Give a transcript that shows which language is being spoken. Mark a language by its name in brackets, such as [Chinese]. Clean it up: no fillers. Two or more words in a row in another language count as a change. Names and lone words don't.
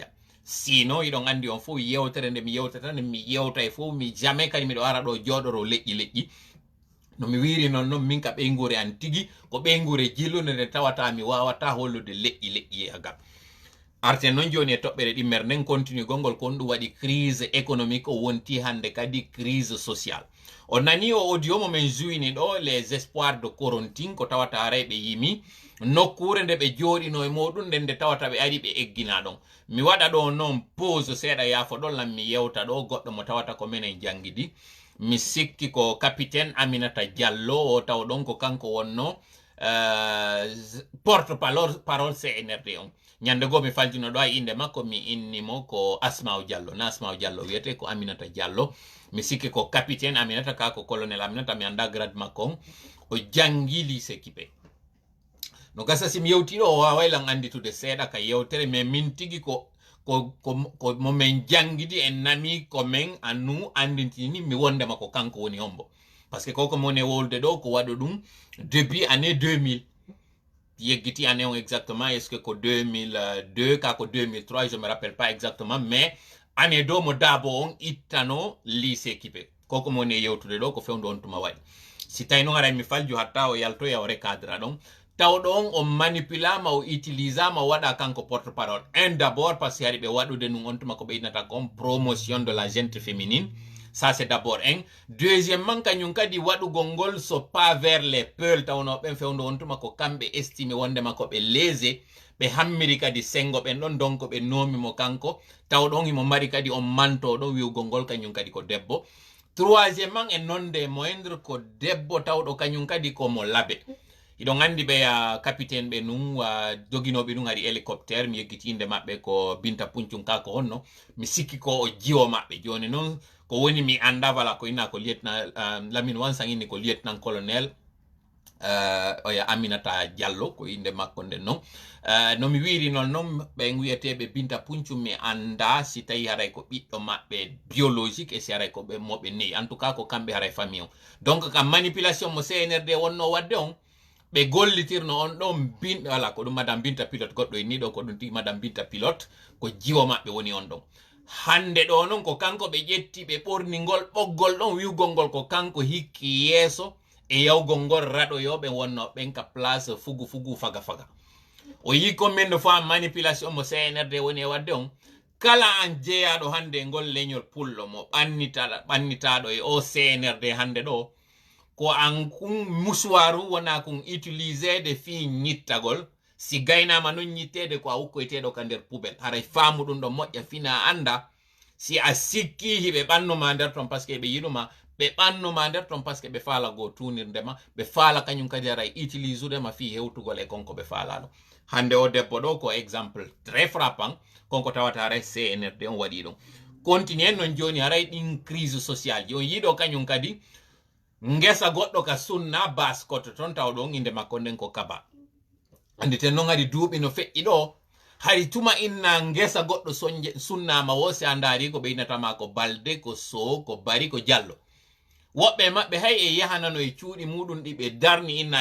[Fula] Sino iɗon andi on fof yewtere nde mi yewtata nde mi yewta e fof mi jamais kadi miɗo ara ɗo joɗoro leƴƴi no mi wiri non min ka ɓeygure an tigi ko ɓeygure jillude nde tawata mi wawata hollude leƴƴi e agam. Arten non joni e toɓɓere ɗimmere nden continue gongol kon ɗum waɗi [French] crise économique [Fula] o wonti hande kadi [French] crise sociale. [Fula] On nani o audio mo men juini ɗo [French] les espoirs de Corontin [Fula] ko tawata aray ɓe yimi nokkure nde ɓe jooɗino e muɗum nden nde tawata ɓe ari ɓe eggina ɗon. Mi waɗa ɗo noon pause seeɗa yaafo ɗon lan mi yewta ɗo goɗɗo mo tawata ko menen jangidi. Mi sikki ko capitaine Aminata Diallo o taw ɗon ko kanko wonno [French] porte parole [Fula] CNRD on. nyande go mi faljino ɗo inde makko mi innimo ko Asma'u Diallo na Asma'u Diallo wiyete ko Aminata Diallo mi sikki ko capitaine Aminata ka ko colonel Aminata mi anda grade makko o jangi lycée Kipe no gasa sim yewtiɗo o waway lan anditude seeɗa ka yewtere mais min tigi ko mo men jangidi en nami ko men annu andintini mi wondema ko kanko woni hombo [French] parce que [Fula] koko mone wolde ɗo ko waɗo ɗum [French] depuis année 2000 [Fula] yeggiti année on exactement [French] est ce que [Fula] ko 2002 ka ko 2003 [French] je me rappelle pas exactement mais année [Fula] do mo daabo on ittano lycée Kipe koko mone yewtude ɗo ko fewndo on tuma waɗi si tawi no gara mi falju hatta o yalto yawre cadre ɗon tawɗo on o manipulama o utilisama o waɗa kanko [French] porte parole un d'abord parce que [Fula] hari ɓe waɗude nun on tuma ko ɓeynata kon [French] promotion de la gente féminine ça c'est d'abord un deuxièmement [Fula] kañum kadi waɗugol ngol so [French] pas vers les peuls [Fula] tawno ɓen fewndo on tuma ko kamɓe estime wondema ko ɓe lésé ɓe hammiri kadi sengo ɓen ɗon donc ɓe nomimo kanko tawɗon himo mari kadi on mantoɗo wiwgol ngol kañum kadi ko debbo troisièmement e nonde moindre ko debbo tawɗo kañum kadi komo laabe iɗon andi ɓe capitaine ɓe nun joginoɓe ɗum ari hélicoptère mi yeggiti inde maɓɓe ko Binta Puncum ka ko honno mi sikki ko o jiwo maɓɓe joni noon ko woni mi anda wala ko ina ko lieutenant Lamine Wan sanginni ko [French] lieutenant colonel [Fula] oya Aminata Diallo ko inde makko nden noon no mi wiri noon ɓen wiyeteɓe Binta Puncum mi anda si tawi haray ko ɓiɗɗo maɓɓe biologique [French] et si [Fula] haray ko ɓe moɓe neyi [French] en tout cas [Fula] ko kamɓe haray famille on donc kam manipulation mo CNRD wonno wadde on ɓe gollitirno on ɗon wala ko ɗum madame Binta Pilote goɗɗo e ni ɗo ko ɗum tigi madame Binta Pilote ko jiwo maɓɓe woni on ɗon hande ɗo noon ko kanko ɓe ƴetti ɓe ɓorni ngol ɓoggol ɗon wiwgol ngol ko kanko hikki yeeso e yawgol ngol raɗoyoɓe wonno ɓen ka place fugu faga o yi [French] combien de fois [Fula] manipulation mo CNRD woni e wadde on kala an jeeyaɗo hande ngol leñol pullo mo ɓannitaɗo e o CNRD hande ɗo ko an kun musuwaru wona kun utilisede fi ñittagol si gaynama non ñittede ko a hukkoyteɗo ka nder poubel haray faamu ɗum ɗo moƴƴa fina anda si a sikki hiɓe ɓannuma nder ton [French] par ce que [Fula] ɓe yiɗuma ɓe ɓannuma nder ton [French] par ce que [Fula] ɓe faala go tunirdema ɓe faala kañum kadi haray utilise udema fi hewtugol e konko ɓe faalaɗo hande o debbo ɗo ko [French] exemple très frappant [Fula] konko tawata haray CNRD on waɗi ɗum continue non joni haray ɗin [French] crise sociale [Fula] ji on yiɗo kañum kadi ngesa goɗɗo ka sunna bas koto ton taw ɗon inde makko nden ko Kaba andi ten noon hari duuɓi no feƴƴi ɗo hari tuma inna ngesa goɗɗo sunnama wo si a ndaari ko ɓeynatama ko Balde ko Sow ko Bari ko Diallo woɓɓe maɓɓe hay e yahanano e cuuɗi muɗum ɗi ɓe darni inna